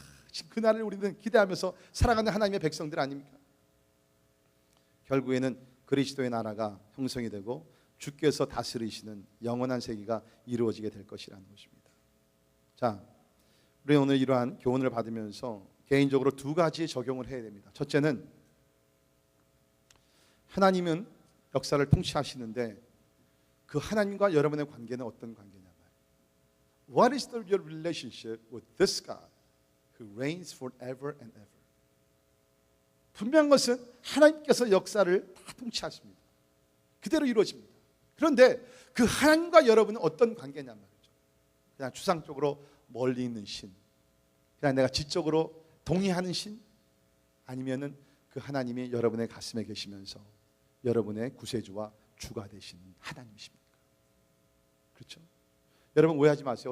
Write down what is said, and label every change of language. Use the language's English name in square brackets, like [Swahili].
[Korean] 지금 그 날을 우리는 기대하면서 살아가는 하나님의 백성들 아닙니까? 결국에는 그리스도의 나라가 형성이 되고 주께서 다스리시는 영원한 세계가 이루어지게 될 것이라는 것입니다. 자, 우리 오늘 이러한 교훈을 받으면서 개인적으로 두 가지 적용을 해야 됩니다. 첫째는 하나님은 역사를 통치하시는데 그 하나님과 여러분의 관계는 어떤 관계냐면 [English] What is your relationship with this God who reigns forever and ever? [Korean] 분명한 것은 하나님께서 역사를 다 통치하십니다. 그대로 이루어집니다. 그런데 그 하나님과 여러분은 어떤 관계냐 말이죠. 그냥 추상적으로 멀리 있는 신, 그냥 내가 지적으로 동의하는 신, 아니면은 그 하나님이 여러분의 가슴에 계시면서 여러분의 구세주와 주가 되신 하나님이십니까? 그렇죠? 여러분 오해하지 마세요.